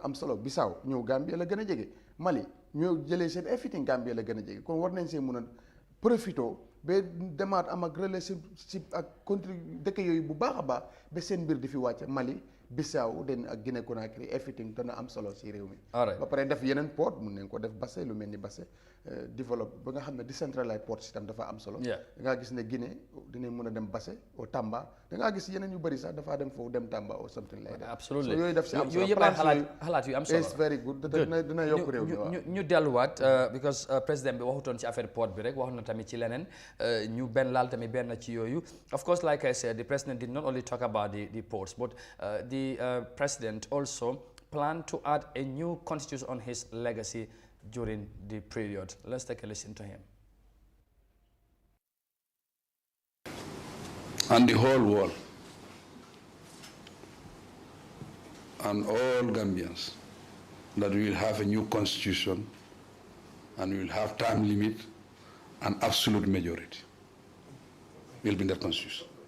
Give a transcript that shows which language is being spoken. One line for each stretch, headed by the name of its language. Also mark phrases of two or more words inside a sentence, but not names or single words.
Wolof: am solo Bissau ñëw Gambie la gën a jege Mali ñëw jëlee seen everything Gambie la gën a jege kon war nañ see mun a profito ba demaat am ak relationship ak country dëkk yooyu bu baax a baax ba seen mbir di fi wàcce Mali Bissau den ak Guinée Conakry everything dana am solo si réew mi ba pare def yeneen port mun nañ ko def Basse lu mel ni Basse développe ba nga xam ne
English: decentralized port system
Wolof: dafa am solo da ngaa gis ne Guinée dinañ mën a dem Basse au Tamba da ngaa gis yeneen yu bëri sax dafaa dem foofu dem Tamba ou
English: something like that absolutely
Wolof: so yooyu def si am solo yooyu yëpp xalaat yu am solo
English: it's very good
Wolof: dina yokk réew mi waaw ñu delluwaat because président bi waxutoon ci affaire port bi rek wax na tamit ci leneen ñu benn laal tamit benn ci yooyu
English: of course like I said the president did not only talk about the ports but the president also planned to add a new constitution on his legacy during the period. Let's take a listen to him. And the whole world and all Gambians that we will have a new constitution and we will have time limit and absolute majority will be in that constitution.